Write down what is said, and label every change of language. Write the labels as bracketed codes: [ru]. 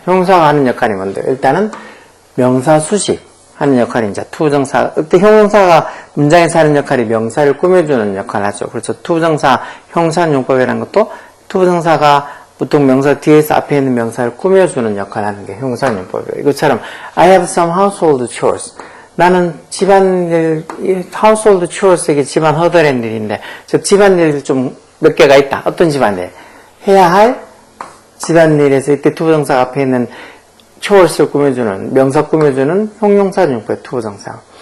[ko] 형용사가 하는 역할이 뭔데? 일단은 명사 수식 하는 역할이 이제 투부정사, 그때 형용사가 문장에서 하는 역할이 명사를 꾸며주는 역할을 하죠. 그래서 투부정사 형용사용법이라는 것도 투부정사가 보통 명사 뒤에서 앞에 있는 명사를 꾸며주는 역할을 하는 게 형용사용법이에요. 이것처럼 [en] I have some household chores. [ko] 나는 집안일, household chores, 이게 집안 허드렛 일인데, 즉 집안일 좀 몇 개가 있다. 어떤 집안일? 해야 할 집안일에서 이때 투부정사 앞에 있는 chores를 꾸며주는, 명사 꾸며주는 형용사용법의 투부정사.